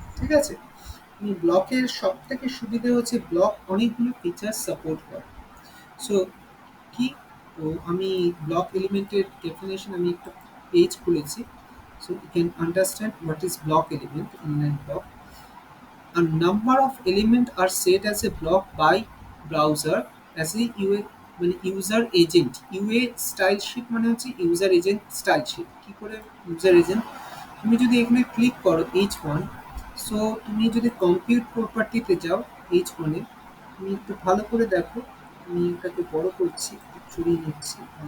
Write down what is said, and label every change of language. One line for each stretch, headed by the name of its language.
Bangla: ঠিক আছে, ব্লকের সব থেকে সুবিধা হচ্ছে ব্লক অনেকগুলো ফিচার সাপোর্ট করে। সো কি, তো আমি ব্লক এলিমেন্টের ডেফিনেশন আমি একটা পেজ খুলেছি,
English: So you can understand what is block element in a block. A number of elements are set as a block by browser as a UA
Bangla: মানে user agent. UA style sheet মানে হচ্ছে user agent style sheet. কি করে user agent? তুমি যদি এখানে click করো H one, so তুমি যদি কম্পিউট প্রপার্টিতে যাও এইচ ওয়ানে, তুমি একটু ভালো করে দেখো, আমি এটাকে বড় করছি, চড়িয়ে নিচ্ছি।